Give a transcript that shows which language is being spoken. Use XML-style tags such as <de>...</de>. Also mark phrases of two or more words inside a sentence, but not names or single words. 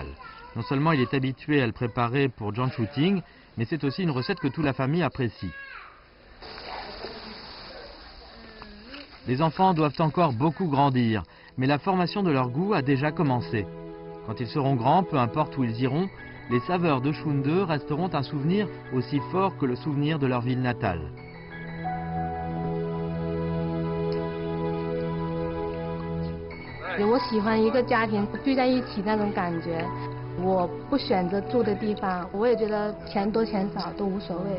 <fr>Non seulement il est habitué à le préparer pour Zhang Chuting, mais c'est aussi une recette que toute la famille apprécie. Les enfants doivent encore beaucoup grandir, mais la formation de leur goût a déjà commencé. Quand ils seront grands, peu importe où ils iront, les saveurs de Shunde resteront un souvenir aussi fort que le souvenir de leur ville natale.</fr> <zh>我喜欢一个家庭聚在一起那种感觉。我不选择住的地方，我也觉得钱多钱少都无所谓。</zh>